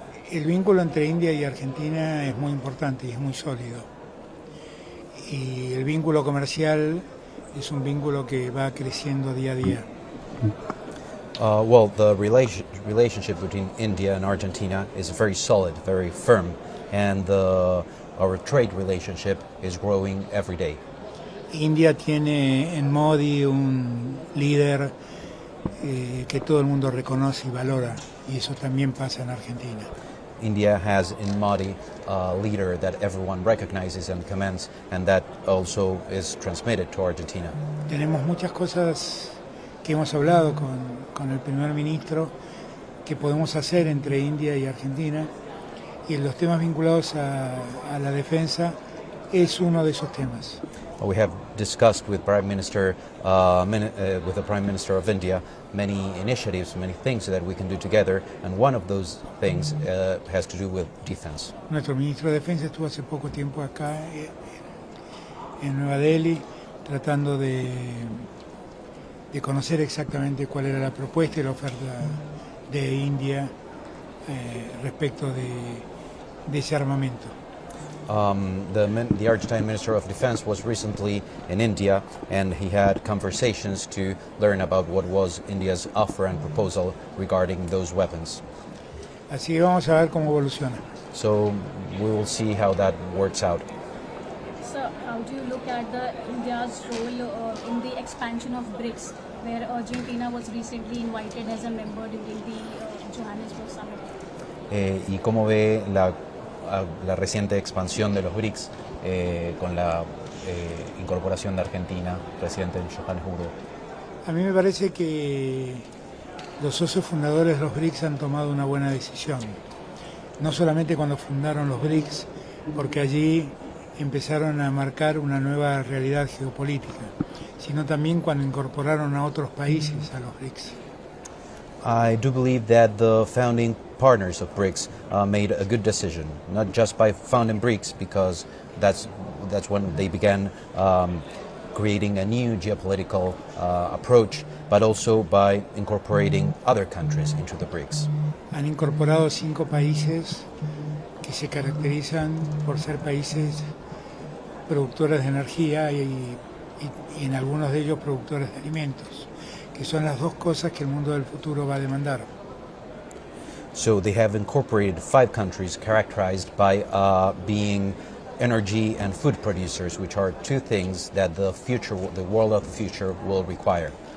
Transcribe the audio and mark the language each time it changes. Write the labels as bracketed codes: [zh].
[es] El vínculo entre India y Argentina es muy importante y es muy sólido. Y el vínculo comercial es un vínculo que va creciendo día a día. [en] Well, the relationship between India and Argentina is very solid, very firm, and our trade relationship is growing every day. [es] India tiene en Modi un líder que todo el mundo reconoce y valora, y eso también pasa en Argentina. [en] India has in Modi a leader that everyone recognizes and commends, and that also is transmitted to Argentina. [es] Tenemos muchas cosas que hemos hablado con el primer ministro que podemos hacer entre India y Argentina, y en los temas vinculados a la defensa es uno de esos temas. [en] We have discussed with Prime Minister, with the Prime Minister of India, many initiatives, many things that we can do together, and one of those things has to do with defense. [es] Nuestro ministro de Defensa estuvo hace poco tiempo acá en Nueva Delhi tratando de conocer exactamente cuál era la propuesta y la oferta de India respecto de ese armamento. [en] The Argentine Minister of Defense was recently in India, and he had conversations to learn about what was India's offer and proposal regarding those weapons. [es] Así que vamos a ver cómo evoluciona. [en] So we will see how that works out. So how do you look at India's role in the expansion of BRICS, where Argentina was recently invited as a member during the Johannesburg Summit? [es] ¿Y cómo ve la reciente expansión de los BRICS con la incorporación de Argentina, presidente en Johannesburgo? A mí me parece que los socios fundadores de los BRICS han tomado una buena decisión. No solamente cuando fundaron los BRICS, porque allí empezaron a marcar una nueva realidad geopolítica, sino también cuando incorporaron a otros países a los BRICS. [en] I do believe that the founding partners of BRICS made a good decision, not just by founding BRICS, because that's when they began creating a new geopolitical approach, but also by incorporating other countries into the BRICS. [es] Han incorporado 5 países que se caracterizan por ser países productores de energía y en algunos de ellos productores de alimentos, que son las dos cosas que el mundo del futuro va a demandar. [en] So they have incorporated 5 countries characterized by being energy and food producers, which are 2 things that the world of the future will require.